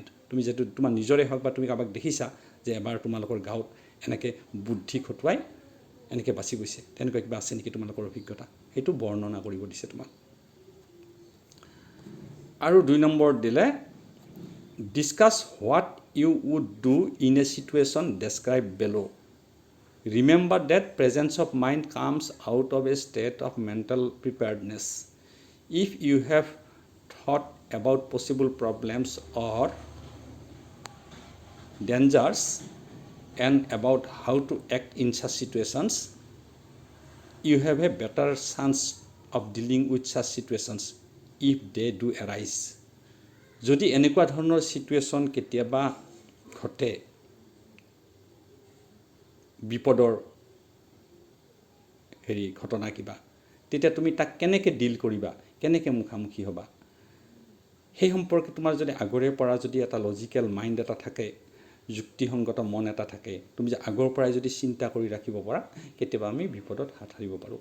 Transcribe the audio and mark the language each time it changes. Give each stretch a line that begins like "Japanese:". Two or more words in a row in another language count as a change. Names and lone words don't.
Assamese: তুমি যিহেতু তোমাৰ নিজৰে হওক বা তুমি কাৰোবাক দেখিছা যে এবাৰ তোমালোকৰ গাঁৱত এনেকৈ বুদ্ধি খটুৱাই এনেকৈ বাচি গৈছে, তেনেকুৱা কিবা আছে নেকি তোমালোকৰ অভিজ্ঞতা, সেইটো বৰ্ণনা কৰিব দিছে তোমাক। আৰু 2 নম্বৰ দিলে
English: discuss what you would do in a situation describe below. remember that presence of mind comes out of a state of mental preparedness. if you have thought about possible problems or dangers and about how to act in such situations, you have a better chance of dealing with such situations if they do arise.
Assamese: যদি এনেকুৱা ধৰণৰ চিটুৱেশ্যন কেতিয়াবা ঘটে, বিপদৰ ঘটনা কিবা, তেতিয়া তুমি তাক কেনেকৈ ডিল কৰিবা, কেনেকৈ মুখামুখি হ'বা, সেই সম্পৰ্কে তোমাৰ যদি আগৰে পৰা যদি এটা
English: logical mind
Assamese: এটা থাকে, যুক্তিসংগত মন এটা থাকে, তুমি যে আগৰ পৰাই যদি চিন্তা কৰি ৰাখিব পাৰা, কেতিয়াবা আমি বিপদত হাত সাৰিব পাৰোঁ।